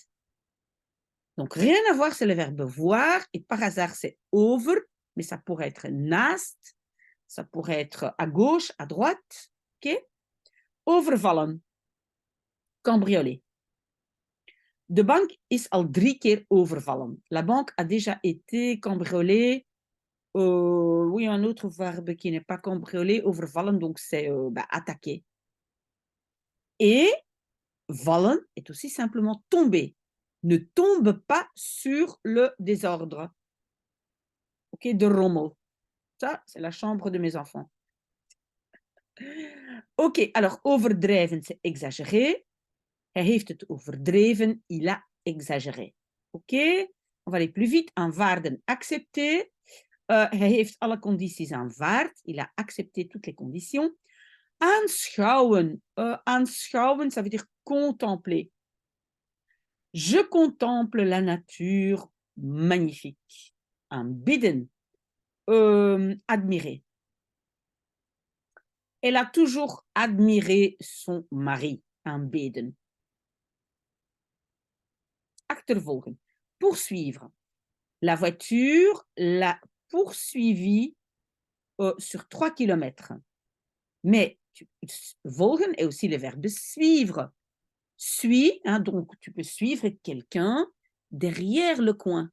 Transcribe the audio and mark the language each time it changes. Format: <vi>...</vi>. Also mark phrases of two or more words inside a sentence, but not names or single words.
<fr>Donc, rien à voir, c'est le verbe voir. Et par hasard, c'est over, mais ça pourrait être naast. Ça pourrait être à gauche, à droite. OK? Overvallen. Cambrioler.</fr> <nl>De banque is al 3 keer overvallen.</nl> <fr>La banque a déjà été cambriolée. Oui, un autre verbe qui n'est pas cambriolé, overvallen, donc c'est attaquer. Et vallen est aussi simplement tomber. Ne tombe pas sur le désordre.</fr> <nl>OK, de rommel.</nl> <fr>Ça, c'est la chambre de mes enfants. OK, alors overdrijven, c'est exagérer.</fr> <nl>Hij heeft het overdreven,</nl> <fr>il a exagéré. OK, on va aller plus vite. Aanvaarden, accepter.</fr> <nl>Hij heeft alle condities aanvaard.</nl> <fr>Il a accepté toutes les conditions. Aanschouwen. Aanschouwen, ça veut dire contempler. Je contemple la nature magnifique. Aanbidden. Admirer. Elle a toujours admiré son mari. Aanbidden. Achtervolgen. Poursuivre. La voiture l'a poursuivi sur 3 kilomètres. Mais volgen est aussi le verbe suivre. Suis, hein, donc tu peux suivre quelqu'un derrière le coin.</fr>